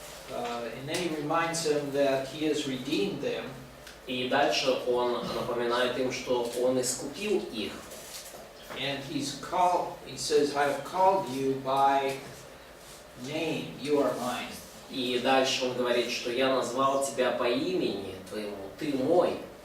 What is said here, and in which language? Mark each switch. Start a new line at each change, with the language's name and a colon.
English: And then he reminds them that he has redeemed them.
Russian: И дальше он напоминает им, что он искупил их.
English: And he says, "I have called you by name. You are mine."
Russian: И дальше он говорит, что я назвал тебя по имени твоему, ты мой.